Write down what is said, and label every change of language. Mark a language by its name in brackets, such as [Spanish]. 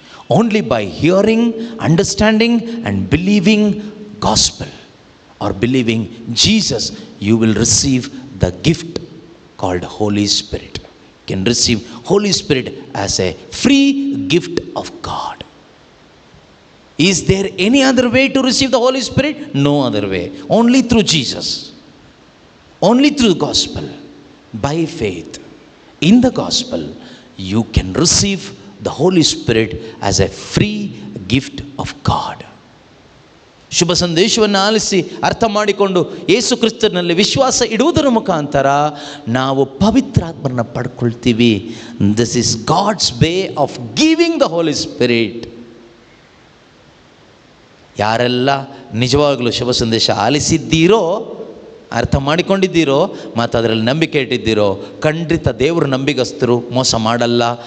[English] Only by hearing, understanding and believing gospel or believing Jesus you will receive the gift called Holy Spirit. Can receive Holy Spirit as a free gift of God. Is there any other way to receive the Holy Spirit? No other way. Only through Jesus. Only through the gospel. By faith in the gospel, you can receive the Holy Spirit as a free gift of God. [Kannada] ಶುಭ ಸಂದೇಶವನ್ನು ಆಲಿಸಿ ಅರ್ಥ ಮಾಡಿಕೊಂಡು ಯೇಸು ಕ್ರಿಸ್ತನಲ್ಲಿ ವಿಶ್ವಾಸ ಇಡುವುದರ ಮುಖಾಂತರ ನಾವು ಪವಿತ್ರಾತ್ಮರನ್ನ ಪಡ್ಕೊಳ್ತೀವಿ. [English] This is God's way of giving the Holy Spirit. [Kannada] ಯಾರೆಲ್ಲ ನಿಜವಾಗಲೂ ಶುಭ ಸಂದೇಶ ಆಲಿಸಿದ್ದೀರೋ, ಅರ್ಥ ಮಾಡಿಕೊಂಡಿದ್ದೀರೋ ಮತ್ತು ಅದರಲ್ಲಿ ನಂಬಿಕೆ ಇಟ್ಟಿದ್ದೀರೋ, ಖಂಡಿತ ದೇವರು ನಂಬಿಗಸ್ತರು, ಮೋಸ ಮಾಡಲ್ಲ.